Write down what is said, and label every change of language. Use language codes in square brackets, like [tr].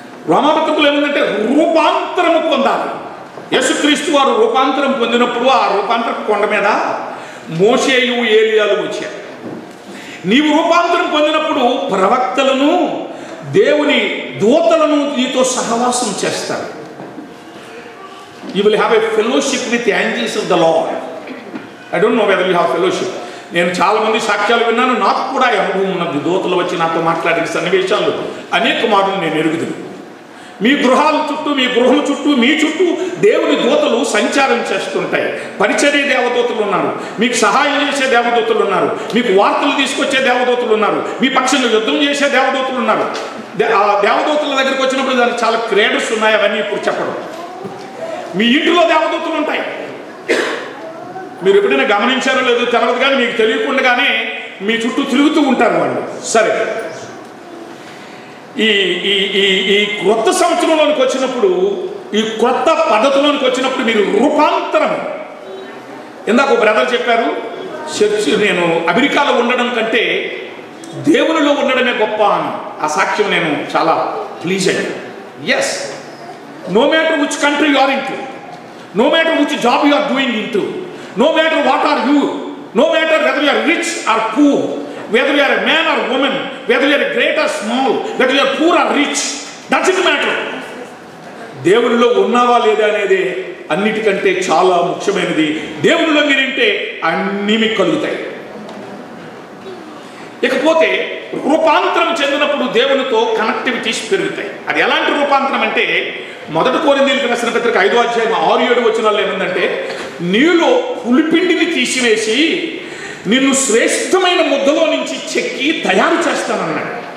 [te] రోమపత్రికలో ఏముందంటే రూపాంతరము పొందాలి. యేసుక్రీస్తు వారు రూపాంతరం పొందినప్పుడు ఆ రూపాంతర కొండ మీద మోషేయు ఏలియాలు వచ్చారు. నీవు రూపాంతరం పొందినప్పుడు ప్రవక్తలను, దేవుని దూతలను నీతో సహవాసం చేస్తారు. [en] You will have a fellowship with the angels of the Lord. I don't know whether you have fellowship. [te] నేను చాలా మంది సాక్ష్యాలు విన్నాను, నాకు కూడా అనుభవం ఉన్నది. దూతలు వచ్చి నాతో మాట్లాడిన సన్నివేశాలు అనేక మాటలు నేను ఎరుగుదును. మీ గృహాల చుట్టూ, మీ గృహం చుట్టూ, మీ చుట్టూ దేవుని దూతలు సంచారం చేస్తుంటాయి. పరిచర్య దేవదూతలు ఉన్నారు, మీకు సహాయం చేసే దేవదూతలు ఉన్నారు, మీకు వార్తలు తీసుకొచ్చే దేవదూతలు ఉన్నారు, మీ పక్షంలో యుద్ధం చేసే దేవదూతలు ఉన్నారు. ఆ దేవదూతల దగ్గరికి వచ్చినప్పుడు దానికి చాలా క్రేడర్స్ ఉన్నాయి, అవన్నీ ఇప్పుడు చెప్పడం. మీ ఇంటిలో దేవదూతలు ఉంటాయి. మీరు ఎప్పుడైనా గమనించారో లేదో తెలియదు, కానీ మీకు తెలియకుండానే మీ చుట్టూ తిరుగుతూ ఉంటారు వాళ్ళు. సరే, ఈ ఈ ఈ ఈ క్రొత్త సంవత్సరంలోనికి వచ్చినప్పుడు, ఈ క్రొత్త పద్ధతిలోనికి వచ్చినప్పుడు మీరు రూపాంతరం. ఇందాక ఒక బ్రదర్ చెప్పారు, చర్చ్ నేను అమెరికాలో ఉండడం కంటే దేవునిలో ఉండడమే గొప్ప అని. ఆ సాక్ష్యం నేను చాలా ప్లీజ్ అయ్యాను. [en] Yes, no matter which country you are into, no matter which job you are doing into, no matter what are you, no matter whether you are rich or poor, whether you are a man or woman, whether you are great or small, whether you are poor or rich, doesn't matter. [te] దేవునిలో ఉన్నావా లేదా అనేది అన్నిటికంటే చాలా ముఖ్యమైనది. దేవునిలో మీరింటే అన్నీ మీకు కలుగుతాయి. ఇకపోతే రూపాంతరం చెందినప్పుడు దేవునితో కనెక్టివిటీస్ పెరుగుతాయి. అది ఎలాంటి రూపాంతరం అంటే, 1 కొరింథీయులకు రాసిన పత్రిక 5వ అధ్యాయం 6-7 వచనాల్లో ఏముందంటే, నీలో పులిపిండిని తీసివేసి నిన్ను శ్రేష్టమైన ముద్దలో నుంచి చెక్కి తయారు చేస్తానన్నాడు.